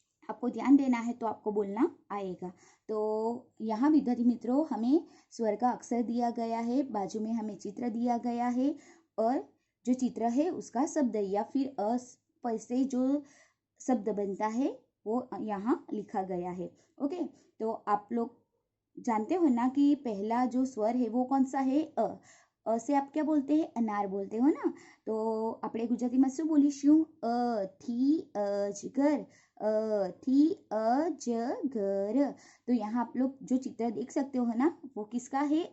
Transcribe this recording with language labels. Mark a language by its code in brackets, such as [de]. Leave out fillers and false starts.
[hi] आपको ध्यान देना है तो आपको बोलना आएगा। तो यहाँ विद्यार्थी मित्रों हमें स्वर का अक्षर दिया गया है, बाजू में हमें चित्र दिया गया है, और जो चित्र है उसका शब्द या फिर अ से जो शब्द बनता है वो यहाँ लिखा गया है। ओके। तो आप लोग जानते हो ना कि पहला जो स्वर है वो कौन सा है? अ से आप क्या बोलते हैं? अनार बोलते हो ना। [gu] तो આપણે ગુજરાતીમાં શું બોલીશું? અ થી અજગર, अ थी अजगर। [hi] तो यहाँ आप लोग जो चित्र देख सकते हो ना वो किसका है?